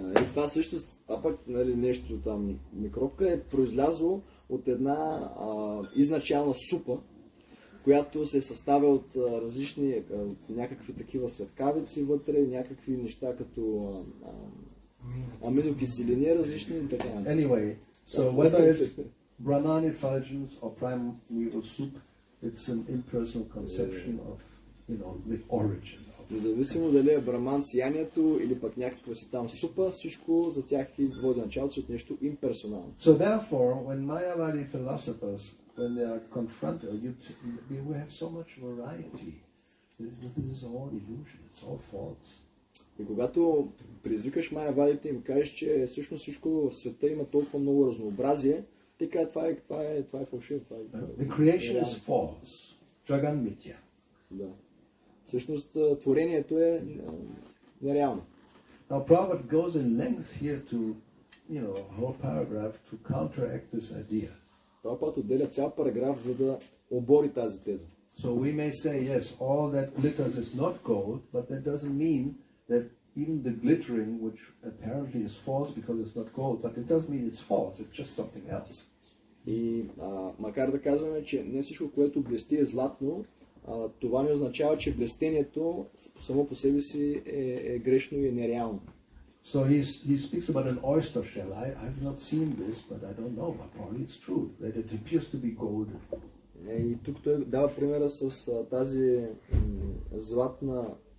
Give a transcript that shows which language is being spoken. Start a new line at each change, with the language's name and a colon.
Bulgarian: И това също, нали, нещо там, микробка е произлязло от една изначална супа, която се съставя от различни някакви такива светкавици вътре, някакви неща като аминокиселини различни и така.
English: Anyway, so whether it's Brahmani effulgence or primeval soup, it's an impersonal conception of, the origin.
Bulgarian: Независимо дали е браман сиянието или пък някаква си там супа, всичко за тях и води началото си от нещо имперсонално.
English: So therefore, when Mayavadi philosophers, when they are confronted, we have so much variety. This is all illusion, it's all false.
Bulgarian: И когато призвикаш майявадите и им кажеш, че всъщност всичко в света има толкова много разнообразие, те казват, това е фалшиво.
English: The creation is false. Jagan Mitya.
Bulgarian: Да. Всъщност творението е нереално.
English: Now Prabhupada goes in length here to, a whole paragraph to counteract this idea.
Bulgarian: Прабхупада отделя цял параграф, за да обори тази теза.
English: So we may say, yes, all that glitters is not gold, but that doesn't mean that even the glittering, which apparently is false because it's not gold, but it doesn't mean it's false, it's just something else.
Bulgarian: И макар да казваме, че не всичко, което блести е златно, това не означава, че блестението само по себе си е грешно и е нереално.
English: So he speaks about an oyster shell. I've not seen this, but I don't know, but probably it's true, that it appears to be golden.
Bulgarian: И тук той дава примера с тази златна...